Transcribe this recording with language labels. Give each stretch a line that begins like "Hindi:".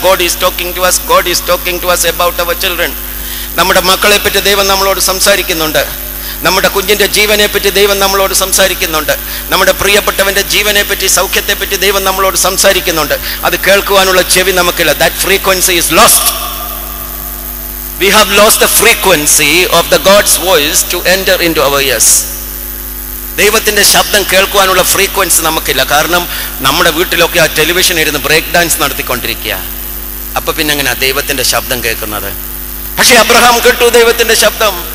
English: God is talking to us, God is talking to us about our children.
Malayalam: നമ്മുടെ മക്കളെ പറ്റി ദൈവം നമ്മളോട് സംസാരിക്കുന്നുണ്ട്. നമ്മുടെ കുഞ്ഞിന്റെ ജീവനെ പറ്റി ദൈവം നമ്മളോട് സംസാരിക്കുന്നുണ്ട്. നമ്മുടെ പ്രിയപ്പെട്ടവന്റെ ജീവനെ പറ്റി, സൗഖ്യത്തെ പറ്റി ദൈവം നമ്മളോട് സംസാരിക്കുന്നുണ്ട്. അത് കേൾക്കുവാനുള്ള ചെവി നമുക്കില്ല.
English: That frequency is lost. We have lost the frequency of the God's voice to enter into our ears.
Malayalam: ദൈവത്തിന്റെ ശബ്ദം കേൾക്കുവാനുള്ള ഫ്രീക്വൻസി നമുക്കില്ല. കാരണം നമ്മുടെ വീട്ടിലൊക്കെ ആ ടെലിവിഷൻ ഇരുന്ന് ബ്രേക്ക് ഡാൻസ് നടത്തിക്കൊണ്ടിരിക്കുക. അപ്പൊ പിന്നെ എങ്ങനെയാ ദൈവത്തിന്റെ ശബ്ദം കേൾക്കുന്നത്? പക്ഷെ അബ്രഹാം കേട്ടു ദൈവത്തിന്റെ ശബ്ദം.